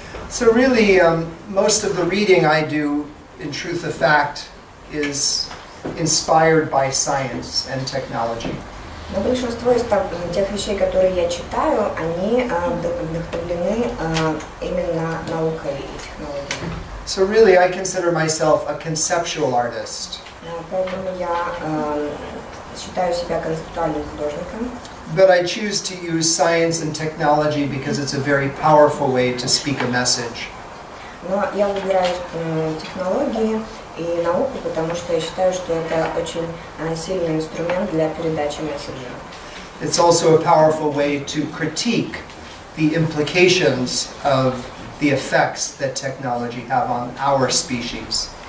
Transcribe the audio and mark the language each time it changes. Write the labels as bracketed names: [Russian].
[English] So really, most of the reading I do, in truth of fact, is inspired by science and technology. [Russian] Но большинство из тех вещей, которые я читаю, они вдохновлены именно наукой и технологией. [English] So really, I consider myself a conceptual artist. [Russian] Поэтому я считаю себя концептуальным художником. [English] But I choose to use science and technology because it's a very powerful way to speak a message. [Russian] Но я выбираю технологии и науку, потому что я считаю, что это очень сильный инструмент для передачи месседжа. [English] It's also a powerful way to critique the implications of the effects that technology have on our species.